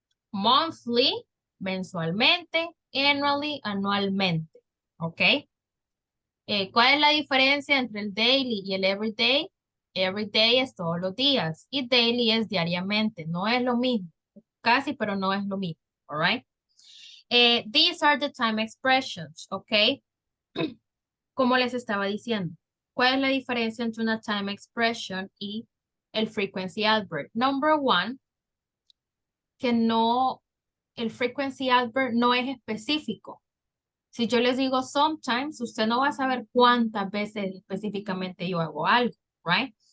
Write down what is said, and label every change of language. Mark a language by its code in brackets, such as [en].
[es] Monthly, mensualmente. Annually, anualmente, ¿ok? ¿Cuál es la diferencia entre el daily y el everyday? Everyday es todos los días y daily es diariamente. No es lo mismo. Casi, pero no es lo mismo. All right. [en] These are the time expressions. Ok. [es] Como les estaba diciendo. ¿Cuál es la diferencia entre una time expression y el frequency adverb? Number one, que no, el frequency adverb no es específico. Si yo les digo sometimes, usted no va a saber cuántas veces específicamente yo hago algo, right?